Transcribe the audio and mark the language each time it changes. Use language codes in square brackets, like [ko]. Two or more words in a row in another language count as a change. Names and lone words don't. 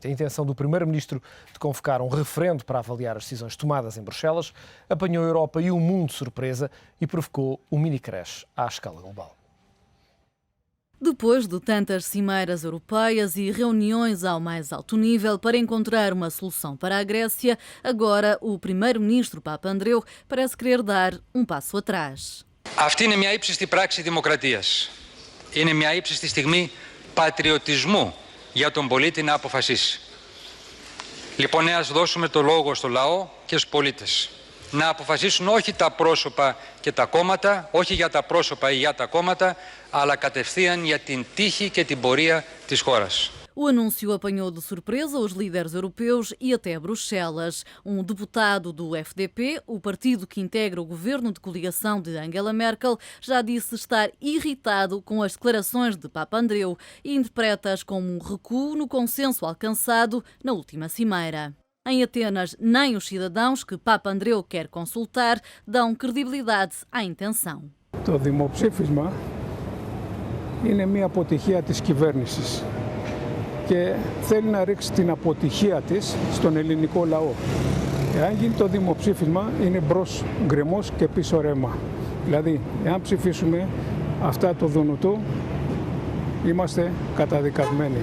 [pt] A intenção do Primeiro-Ministro de convocar um referendo para avaliar as decisões tomadas em Bruxelas apanhou a Europa e o mundo de surpresa e provocou um mini-crash à escala global. Depois de tantas cimeiras europeias e reuniões ao mais alto nível para encontrar uma solução para a Grécia, agora o Primeiro-Ministro Papandreou parece querer dar um passo atrás. [el] Αυτή είναι μια ύψιστη πράξη δημοκρατίας. Είναι μια ύψιστη στιγμή πατριωτισμού για τον πολίτη να αποφασίσει. Λοιπόν, ας δώσουμε το λόγο στο λαό και στους πολίτες. Να αποφασίσουν όχι τα πρόσωπα και τα κόμματα, όχι για τα πρόσωπα ή για τα κόμματα, αλλά κατευθείαν για την τύχη και την πορεία της χώρας. [pt] O anúncio apanhou de surpresa os líderes europeus e até Bruxelas. Um deputado do FDP, o partido que integra o governo de coligação de Angela Merkel, já disse estar irritado com as declarações de Papandreou e interpreta-as como um recuo no consenso alcançado na última cimeira. Em Atenas, nem os cidadãos que Papandreou quer consultar dão credibilidade à intenção. [el] Το δημοψήφισμα είναι μια αποτυχία της κυβέρνησης και θέλει να ρίξει την αποτυχία της στον ελληνικό λαό. Εάν γίνει το δημοψήφισμα, είναι μπρος γκρεμός και πίσω ρέμα. Δηλαδή, εάν ψηφίσουμε αυτά το δουνουτού, είμαστε καταδικασμένοι.